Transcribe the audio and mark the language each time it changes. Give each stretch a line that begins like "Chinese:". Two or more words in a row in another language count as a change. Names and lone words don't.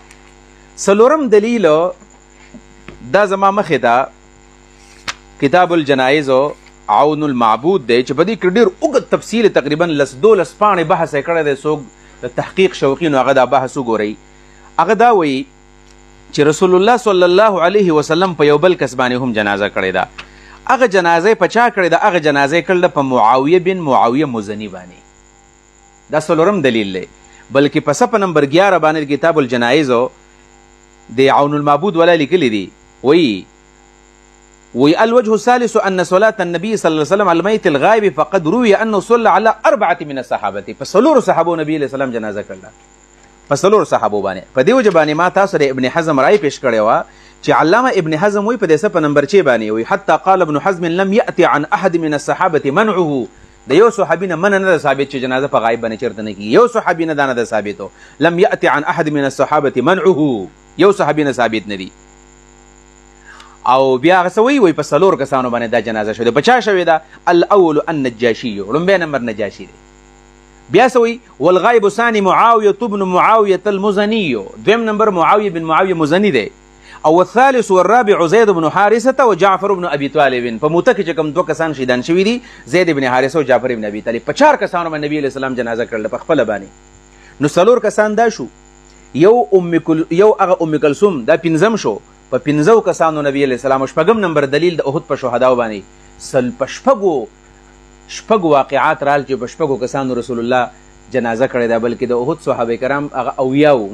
Pashto: څلورم دلیل دا زما مخې ته کتاب الجنائز عون المعبود دی، چې په دې کې ډېر اوږد تفصیل تقریبا 12 پاڼې بحث یې کړی دی. څوک د تحقیق شوقي نو هغه دا بحث وګورئ. هغه دا وایي چې رسول الله
Arabic: صلی الله علیه وسلم
Pashto: په یو بل کس باندې هم جنازه کړې ده. هغه جنازه په چا کړې ده؟ هغه جنازه کړله په معاویه بن معاویه مزني باندې. دا څلورم دلیل دی. بلکې په صفحه نمبر 11 باندې کتاب الجنائز د عون المعبود ولا لیکلی دي، وایي
Arabic: الوجه الثالث ان صلاة النبي صلى الله عليه وسلم على الميت الغائب فقد روي انه صلى على 4 من الصحابه،
Pashto: فصلور صحابه نبی
Arabic: علیہ السلام
Pashto: جنازه کړله، فصلور صحابه باندې. په دې وجه باندې ما تاسو د ابن حزم رائے پیش کړی و چې علامه ابن حزم وی په دې صفحه نمبر 6 باندې وی
Arabic: حتى قال ابن حزم لم ياتي عن احد من الصحابه منعه،
Pashto: د یو صحابي نه من نه ثابت چې جنازه په غایب باندې چرته نه کیږي. یو صحابي نه دا نه ثابتو،
Arabic: لم ياتي عن احد من الصحابه منعه،
Pashto: یو صحابي نه ثابت نه دی. او بیا هغه څه وی په څلور کسانو باندې دا جنازه شوې ده. په چا شوې ده؟
Arabic: الاول النجاشي،
Pashto: لومبی نمبر نجاشي دی. بیا څه وی؟
Arabic: والغایب ثاني معاویه بن معاویه المزني،
Pashto: دویم نمبر معاویه بن معاویه مزني دی.
Arabic: او الثالث والرابع زید بن حارثه وجعفر بن ابي طالب.
Pashto: په موته کې چې کوم دوه کسان شهیدان شوي دي، زید بن حارثه او جعفر بن ابي طالب، په 4 کسانو باندې نبی
Arabic: علیہ السلام
Pashto: جنازه کړله په خپل باندې. نو څلور کسان دا شو، یو هغه ام کلثوم، دا پنځم شو. په 15 کسانو نبی
Arabic: علیہ السلام.
Pashto: شپږم نمبر دلیل د احد په شهداو باندې په شپږ واقعات رال چې په شپږو کسانو رسول الله جنازه کړې ده، بلکې د احد صحابه کرام هغه اویاو.